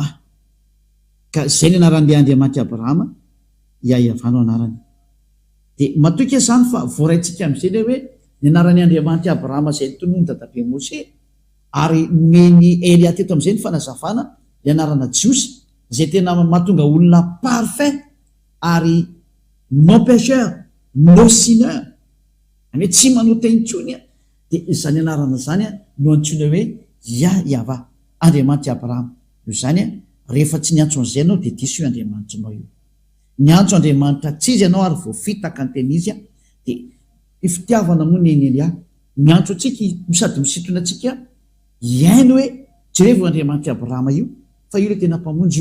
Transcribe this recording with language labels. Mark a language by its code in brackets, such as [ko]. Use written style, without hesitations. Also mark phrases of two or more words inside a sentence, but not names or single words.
[mg] Ka izay ny anaran'ilay Andriamanitra Abrahama Yahva no anarany. Dia matoka zany fa voaraintsika amin'izay le hoe ny anaran'ny Andriamanitra Abrahama izay nitonoiny dadabe Mose ary nomeny Elia teto amin'izay ny fanazavana ny anarana Jiosy izay tena mahatonga olona parfait ary [fr] non pécheur, non sineur, [mg] ane tsy manota intsony dia izany anarana zany no antsoina hoe Yahva, Andriamanitra Abrahama. Io zany rehefa tsy niantso an'izay ianao dia diso io Andriamanitra anao io. Niantso Andriamanitra tsy izy ianao ary voafitaka ny tena izy dia ifitiavana moa ny Elia miantso antsika sady misintona antsika iaino hoe jereva Andriamanitra Abrahama io fa io le tena mpamonjy io.